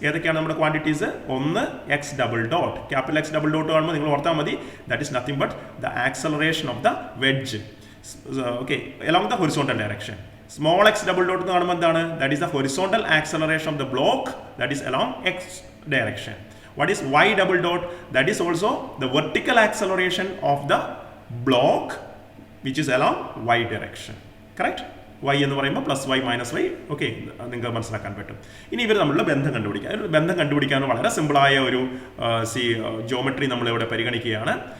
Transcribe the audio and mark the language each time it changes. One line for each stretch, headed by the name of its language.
Malayalam: ഏതൊക്കെയാണ് നമ്മുടെ ക്വാണ്ടിറ്റീസ്? ഒന്ന് X double dot, capital X double dot കാണുമ്പോൾ നിങ്ങൾ ഓർത്താൽ മതി,
English: That is nothing but the acceleration of the wedge, okay, along the horizontal direction.
Malayalam: Small X double dot എന്ന് കാണുമ്പോൾ എന്താണ്?
English: That is the horizontal acceleration of the block, that is along x direction. What is y double dot? That is also the vertical acceleration of the block which is along y direction. Correct?
Malayalam: y എന്ന് പറയുമ്പോൾ plus Y minus Y. Okay, നിങ്ങൾക്ക് മനസ്സിലാക്കാൻ പറ്റും. ഇനി ഇവർ തമ്മിലുള്ള ബന്ധം കണ്ടുപിടിക്കാം. ബന്ധം കണ്ടുപിടിക്കാൻ വളരെ സിമ്പിളായ ഒരു ജോമെട്രി നമ്മളിവിടെ പരിഗണിക്കുകയാണ്.